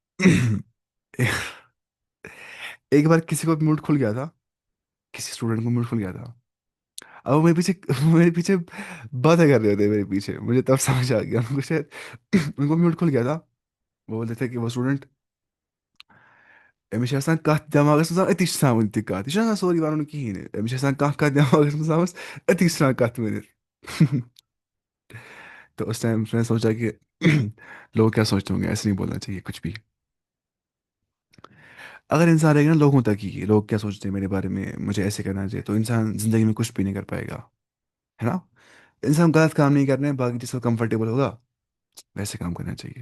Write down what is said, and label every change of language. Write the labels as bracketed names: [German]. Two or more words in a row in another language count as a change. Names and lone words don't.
[Urdu] ایک بار کسی کو موڈ کھل گیا تھا، کسی اسٹوڈنٹ کو موڈ کھل گیا تھا. اب وہ میرے پیچھے میرے پیچھے باتیں کر رہے ہوتے میرے پیچھے. مجھے تب سمجھ آ گیا ان کو شاید ان کو میوٹ کھل گیا تھا. وہ بولتے تھے کہ وہ اسٹوڈنٹ، [Kashmiri] أمِس چھِ آسان کتھ دٮ۪ماغس منٛز أتی چھِ آسان وٕنہِ تہِ کتھ، یہِ چھُنہٕ آسان سورُے وَنُن کِہیٖنۍ نہٕ. أمِس چھِ آسان کانٛہہ کتھ دٮ۪ماغس منٛز آمٕژ، أتی چھِ آسان کتھ ؤنِتھ. [Urdu] تو اس ٹائم میں نے سوچا کہ لوگ کیا سوچتے ہوں گے، ایسے نہیں بولنا چاہیے کچھ بھی. اگر انسان رہے گا نا لوگوں تک ہی، لوگ کیا سوچتے ہیں میرے بارے میں، مجھے ایسے کرنا چاہیے، تو انسان زندگی میں کچھ بھی نہیں کر پائے گا، ہے نا. انسان غلط کام نہیں کرنا ہے، باقی جس کو کمفرٹیبل ہوگا ویسے کام کرنا چاہیے.